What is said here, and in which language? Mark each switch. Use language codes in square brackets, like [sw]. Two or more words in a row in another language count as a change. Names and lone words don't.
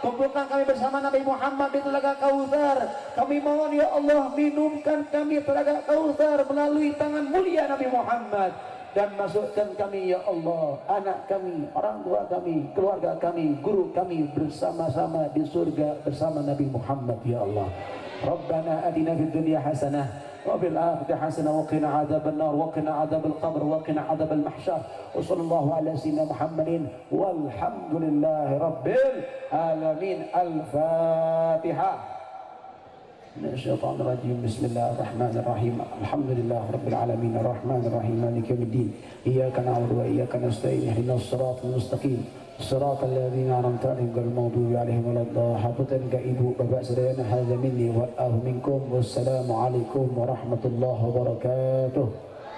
[id] Kumpulkan kami bersama Nabi Muhammad di telaga Kautsar. Kami mohon [ar] يا الله [id] minumkan kami telaga Kautsar melalui tangan mulia Nabi Muhammad. Dan masukkan kami [ar] يا الله, [id] anak kami, orang tua kami, keluarga kami, guru kami bersama-sama di surga bersama Nabi Muhammad [ar] يا الله. ربنا آتنا في الدنيا حسنة وفي الآخرة حسنة وقنا عذاب النار وقنا عذاب القبر وقنا عذاب المحشر. وصلى الله على سيدنا محمد والحمد لله رب العالمين. Al-Fatihah. من الشيطان الرجيم. بسم الله الرحمن الرحيم. الحمد لله رب العالمين الرحمن الرحيم مالك يوم الدين. إياك نعبد وإياك نستعين. اهدنا الصراط المستقيم صراط الذين أنعمت عليهم غير المغضوب عليهم ولا الضالين. [su] Hapunten ka ibu bapak sedaya [ar] هذا مني ومنكم. والسلام عليكم ورحمة الله وبركاته.